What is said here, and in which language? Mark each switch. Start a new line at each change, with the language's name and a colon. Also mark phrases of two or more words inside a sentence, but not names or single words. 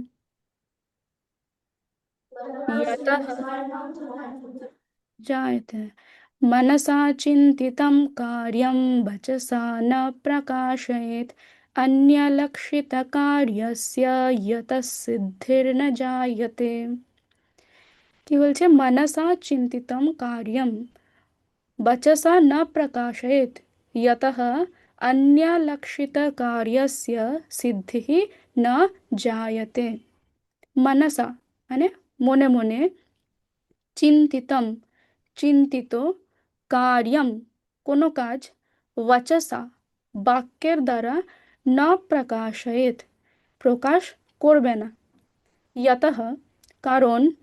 Sanskrit: यतः जायते मनसा चिन्तितं कार्यं वचसा न प्रकाशयेत् अन्यलक्षितकार्यस्य यतः सिद्धिर्न जायते।
Bangla: কি বলছে,
Sanskrit: মনসা চিন্তিতম কার্যম वचसा न प्रकाशयेत् यतः अन्यलक्षितकार्यस्य सिद्धिः न जायते। मनसा মানে মনে মনে, চিন্তিতম চিন্তিত, কার্যম কোনো কাজ, বচসা বাক্যের দ্বারা, না প্রকাশয়েত প্রকাশ করবে না, यतः কারণ,